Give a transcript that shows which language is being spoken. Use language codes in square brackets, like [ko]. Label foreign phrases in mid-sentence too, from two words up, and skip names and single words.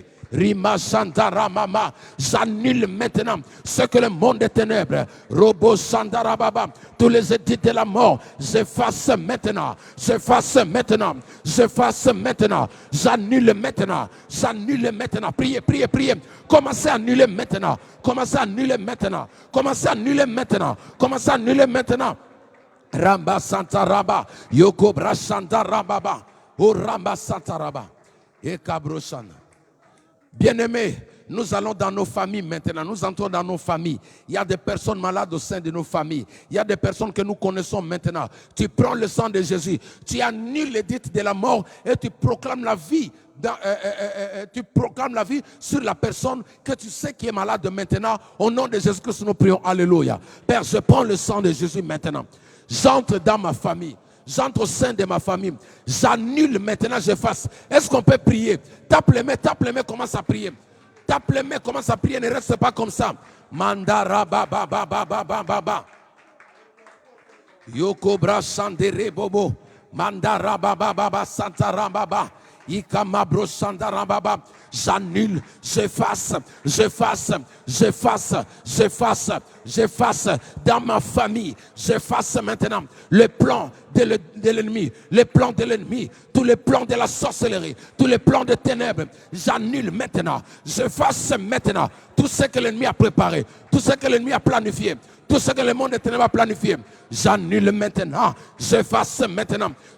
[fr] Rima Sandara Mama, j'annule maintenant ce que le monde des ténèbres, Robo Sandara Baba, tous les édits de la mort, j'efface maintenant, j'annule maintenant, priez, commencez à annuler maintenant, Ramba Santa Raba, Yokobra Santa Rababa, O Ramba Santa Raba. Bien-aimés, nous allons dans nos familles maintenant. Nous entrons dans nos familles. Il y a des personnes malades au sein de nos familles. Il y a des personnes que nous connaissons maintenant. Tu prends le sang de Jésus. Tu annules l'édit de la mort et tu proclames la vie. Tu proclames la vie sur la personne que tu sais qui est malade maintenant. Au nom de Jésus-Christ, nous prions. Alléluia. Père, je prends le sang de Jésus maintenant. J'entre dans ma famille. J'entre au sein de ma famille. J'annule maintenant, j'efface. Est-ce qu'on peut prier? Tape les mains, commence à prier. Tape les mains, commence à prier. Ne reste pas comme ça. Mandara baba baba baba baba. Yokobra sandere bobo. Mandara baba baba santara baba. Ikamabro sandara baba. J'annule, j'efface dans ma famille, j'efface maintenant le plan de l'ennemi, tous les plans de la sorcellerie, tous les plans de ténèbres, j'annule maintenant, j'efface maintenant tout ce que l'ennemi a préparé, tout ce que l'ennemi a planifié, tout ce que le monde des ténèbres a planifié, j'annule maintenant, j'efface maintenant,